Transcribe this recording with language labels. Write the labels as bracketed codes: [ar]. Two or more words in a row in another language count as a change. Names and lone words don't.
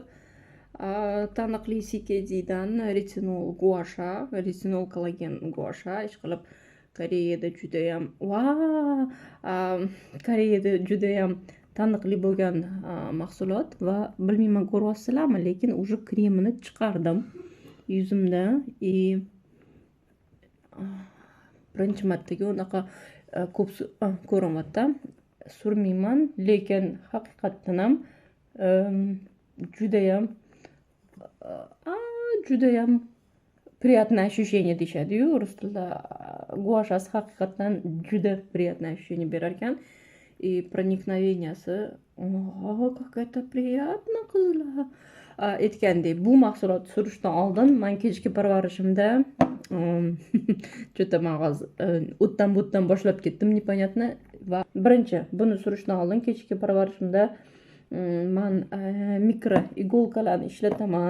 [uz] Taniqli CKDdan retinol guasha, retinol kollagen guasha ishqilib Koreyada juda ham taniqli bo'lgan mahsulot va bilmayman ko'ryapsizlarmi, lekin уже kremini chiqardim yuzimda. Birinchi martaga unaqa ko'p ko'ryapti. Surmayman, lekin haqiqatdan ham judayam [ru] приятное ощущение [uz] deyishadi-yu rus tilida. Guashasi haqiqatdan juda [ru] приятное ощущение [uz] berar ekan. [ru] И проникновенияsi, как это приятно, [uz] qizlar. Aytgandek, bu mahsulotni surishdan oldin men kechki parvarishimda juda mag'az o'tdan butdan boshlab ketdim, непонятно. Va birinchi buni surishdan oldin kechki parvarishimda men mikro igolkalarni ishlataman.